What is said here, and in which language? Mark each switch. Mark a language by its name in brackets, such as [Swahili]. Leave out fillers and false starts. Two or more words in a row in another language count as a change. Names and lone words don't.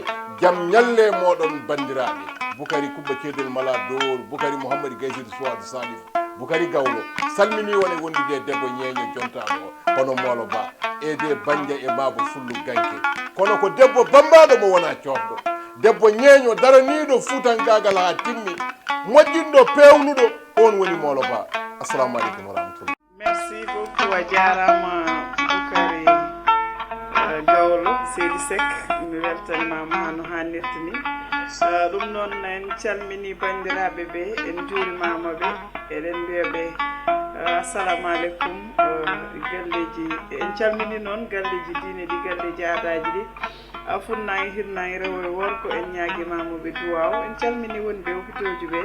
[Fula] jaam ñalle moɗon bandiraɓe boukari kubba ceedel mala dowr boukari mouhamadou gaysidou sowadou salif boukari gawlo salmini wone wondude e debbo ñeeño jontaɗo o hono molo ba e de banja e mabo fullu ganke kono ko debbo bambaɗo mo wona cohɗo debbo ñeeño daraniɗo fuutangagal ha timmi moƴƴinɗo pewnuɗo on woni molo ba [Arabic] assalamu aleykum wa rahmatullah. [French] Merci beaucoup [Fula] a jarama Boukari Gawlo Seydi Seck mi weltanimama ha no hannirta ni ɗum noon en calmini bandiraɓe ɓe en juurimamaɓe eɗen mbiyaɓe [Arabic] assalamu aleykum [Fula] galleji en calmini noon galleji diine ɗi galleji aadaji ɗi funnayi hirnayi rewo e worko en ñaguimamoɓe duwaw en calmini wonɓe hôpitoji ɓe